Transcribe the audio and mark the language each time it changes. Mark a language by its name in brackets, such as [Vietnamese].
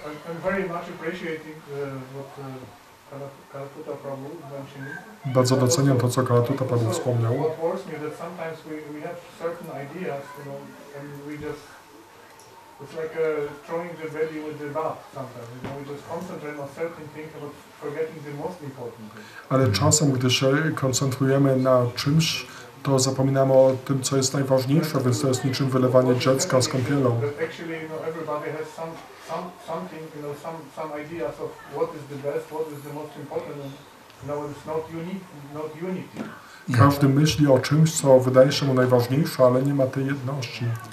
[English] I'm very much appreciating what Kalatuta Prabhu mentioning. [Polish] Bardzo doceniam to, co Kalatuta Prabhu wspomniał. [English] What worries me that sometimes we have certain ideas, and we just, it's like throwing the baby with the bath sometimes. We just concentrate on certain things but forgetting the most important thing. [Polish] Ale czasem, gdy się koncentrujemy na czymś, to zapominamy o tym, co jest najważniejsze, więc to jest niczym wylewanie dziecka z kąpielą. [English] Actually, everybody has something, some ideas of what is the best, what is the most important. It's not unity. [Polish] Każdy myśli o czymś, co wydaje się mu najważniejsze, ale nie ma tej jedności.